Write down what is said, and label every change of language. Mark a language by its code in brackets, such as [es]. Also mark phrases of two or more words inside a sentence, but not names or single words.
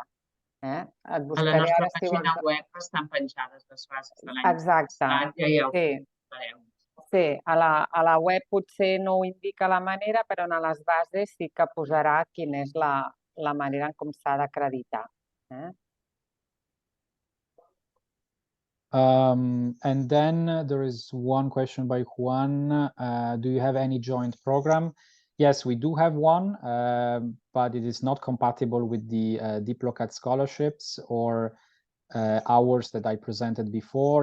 [ca] A la nostra pàgina web estan penjades les bases de l'any passat, ja hi fareu. Sí, a la web potser no ho indica la manera, però a les bases sí que posarà quina és la manera en com s'ha d'acreditar. [en] And then there is one question by Juan. Do you have any joint program? Yes, we do have one, but it is not compatible with the DIPLOCAT scholarships or hours that I presented before.